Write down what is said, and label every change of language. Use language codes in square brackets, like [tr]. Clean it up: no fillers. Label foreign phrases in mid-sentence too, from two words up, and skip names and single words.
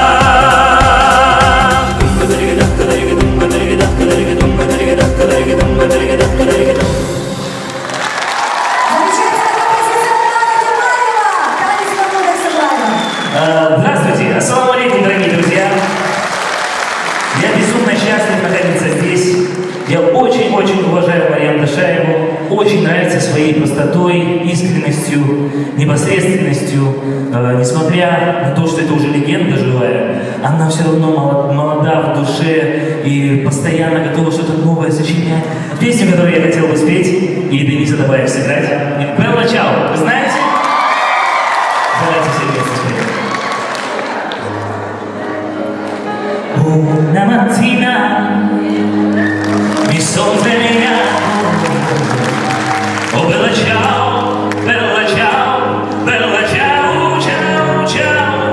[ru] Здравствуйте, [ar] السلام عليكم, [ru] дорогие друзья. Я безумно счастлив находиться здесь. Я очень-очень уважаю Марьям Ташаеву. Очень нравится своей простотой, искренностью, непосредственностью. Несмотря на то, что это уже легенда живая, она все равно молода в душе и постоянно готова что-то новое сочинять. Песню, которую я хотел бы спеть, и Денис Адабаев сыграть. Белла Чао, вы знаете? Давайте все вместе спеть. [it] Una mattina mi son svegliato, oh bella ciao, bella ciao, bella ciao, ciao, ciao.